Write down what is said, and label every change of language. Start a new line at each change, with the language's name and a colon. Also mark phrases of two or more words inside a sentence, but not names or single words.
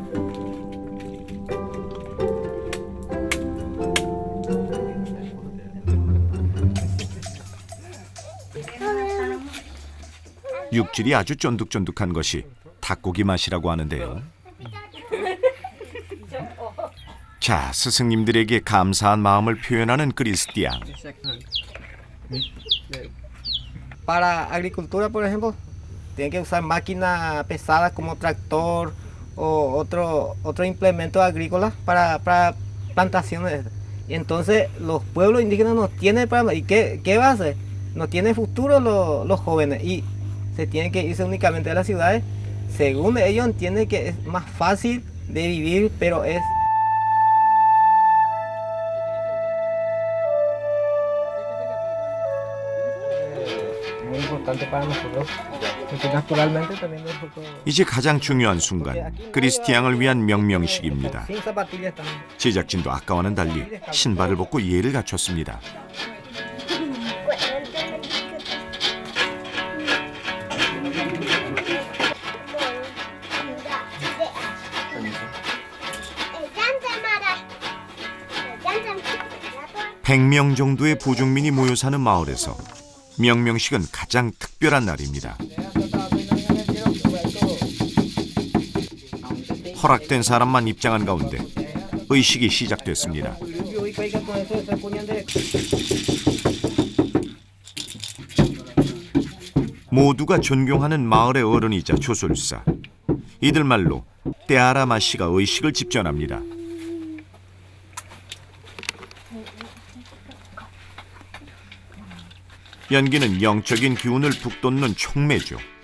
Korean: 육질이 아주 쫀득쫀득한 것이 닭고기 맛이라고 하는데요. 자, 스승님들에게 감사한 마음을 표현하는 크리스티앙.
Spanish: Para agricultura, por ejemplo, tienen que usar máquinas pesadas como tractor o otro implemento agrícola para plantaciones. Y entonces los pueblos indígenas no tienen para... ¿Y qué va a hacer? No tienen futuro los jóvenes y se tienen que irse únicamente a las ciudades. Según ellos entienden que es más fácil de vivir, pero es... muy importante para nosotros, porque naturalmente también nosotros...
Korean: 이제 가장 중요한 순간, 크리스티앙을 위한 명명식입니다.
Spanish: sin zapatillas también.
Korean: 제작진도 아까와는 달리 신발을 벗고 예를 갖췄습니다. (100명) 정도의 부족민이 모여 사는 마을에서 명명식은 가장 특별한 날입니다. 허락된 사람만 입장한 가운데 의식이 시작됐습니다.
Spanish: y cuelga con eso se ponían de
Korean: 모두가 존경하는 마을의 어른이자 조술사. 이들 말로 떼아라마 씨가 의식을 집전합니다. 연기는 영적인 기운을 북돋는 촉매죠.